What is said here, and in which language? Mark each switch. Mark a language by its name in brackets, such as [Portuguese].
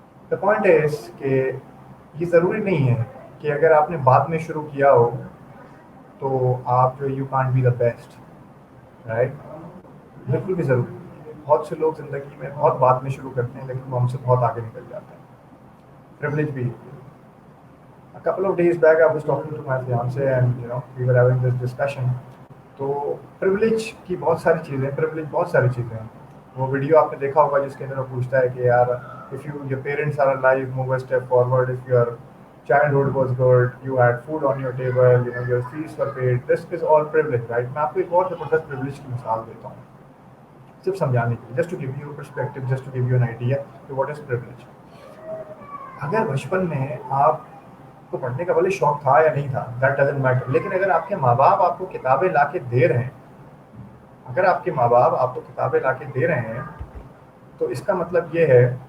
[English] the point is [Urdu] کہ یہ ضروری نہیں ہے کہ اگر آپ نے بعد میں شروع کیا ہو تو آپ جو [English] You can't be the best, right? [Urdu] بالکل بھی ضروری نہیں ہے۔ بہت سے لوگ زندگی میں بہت بعد میں شروع کرتے ہیں لیکن وہ ہم سے بہت آگے نکل جاتے ہیں۔ پریولیج بھی ہے۔ [English] A couple of days back, I was talking to my fiance, and we were having this discussion. [Urdu] تو پریولیج کی بہت ساری چیزیں، پریولیج بہت ساری چیزیں ہیں۔ وہ ویڈیو آپ نے دیکھا ہوگا جس کے اندر وہ پوچھتا ہے کہ یار [English] if your parents are alive, move a step forward. If your childhood was good, you had food on your table, your fees were paid. This is all privilege, right? [Urdu] میں آپ کو ایک اور زبردست پریولیج کی مثال دیتا ہوں، صرف سمجھانے کے لیے، [English] just to give you a perspective, just to give you an idea [Urdu] کہ [English] what is privilege۔ [Urdu] اگر بچپن میں آپ کو پڑھنے کا بھلے شوق تھا یا نہیں تھا، [English] that doesn't matter, [Urdu] لیکن اگر آپ کے ماں باپ آپ کو کتابیں لا کے دے رہے ہیں، اگر آپ کے ماں باپ آپ کو کتابیں لا کے دے رہے ہیں، تو اس کا مطلب یہ ہے